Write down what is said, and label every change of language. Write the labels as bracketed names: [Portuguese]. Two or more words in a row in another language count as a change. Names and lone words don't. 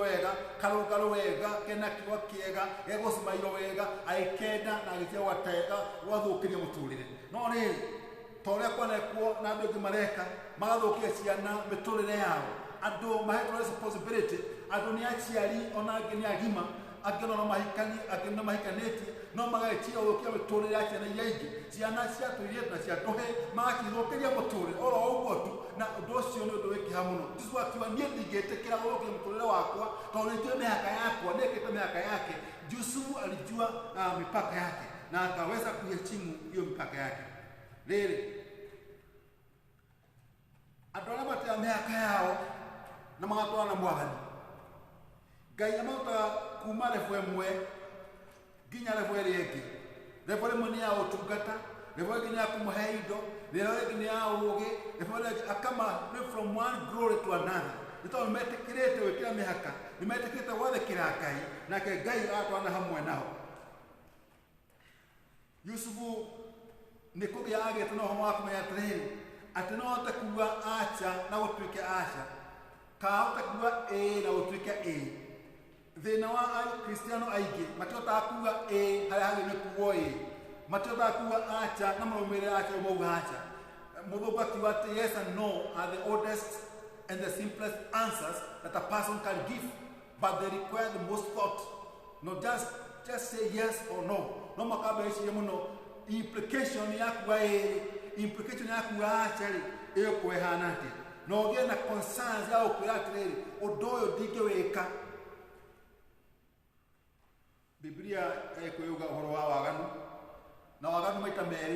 [Kikuyu] wega karũngarũ wega kena kiugo kĩega gegũcimairwo wega agĩkenda na agĩcia gwatega gwathũkĩria mũtũrĩre no rĩrĩ ta ũrĩa kwanekwo na andũ aingĩ mareka magathũkia ciana mĩtũrĩre yao andũ mahetwo responsibility andũ nĩ aciari ona angĩ nĩ agima angĩ no mahikani, angĩ no mahikanĩtie, no magagĩtiga gũkia mĩtũrĩre ya ciana iria ingĩ, ciana cia tũirĩtu na cia tũhĩ magakĩthũkĩria mũtũrĩre oro ũguo tu, na ũndũ ũcio nĩ ũndũ wĩ kĩeha mũno. Jesũ akiuga niĩ ndingĩtĩkĩra gũthũkia mũtũrĩre wakwa tondũ nĩnjũĩ mĩhaka yakwa, nĩkĩte mĩhaka yake. [Swahili] Yusufu alijua mipaka yake na akaweza kuheshimu hiyo mipaka yake. [Kikuyu] Rĩrĩ, andũ arĩa matĩa mĩhaka yao na magatwara na Mwathani, Ngai amautaga kuma levo ĩmwe nginya levo ĩrĩa ĩngĩ. Levo ĩmwe nĩ ya ũtungata, levo ĩngĩ nĩ ya kũmũhe indo, levo ĩngĩ nĩ ya ũũgĩ, levo ĩngĩ akama [English] from one glory to another. [Kikuyu] Nĩ tondũ metĩkĩrĩte gwĩkĩra mĩhaka, nĩ metĩkĩrĩte gwathĩkĩra Ngai, nake Ngai agatwarana hamwe nao. Yusufu nĩ kũgĩa agĩte na ũhoro wa kũmenya atĩrĩrĩ, atĩ no ahote kuuga aca na gũtuĩke aca, kana ahote kuuga ĩĩ na gũtuĩke ĩĩ. Thĩna wa Akristiano aingĩ matihotaga kuuga ĩĩ harĩa hagĩrĩire kuugwo ĩĩ, matihotaga kuuga aca na maumĩrĩra aca mauga aca. Mũthũngũ akiuga atĩ [English] yes and no are the oldest and the simplest answers that a person can give, but they require the most thought. Not just say yes or no. [Kikuyu] No makabeciria muno implication ya kuuga ĩĩ, implication ya kuuga aca rĩ ĩkũehana atĩa. No ũgĩe na concerns ya gũkwĩra atĩrĩrĩ, ũndũ ũyũ ndingĩwĩka. Biblia ĩkwĩuga ũhoro wa waganu, na waganu maita merĩ.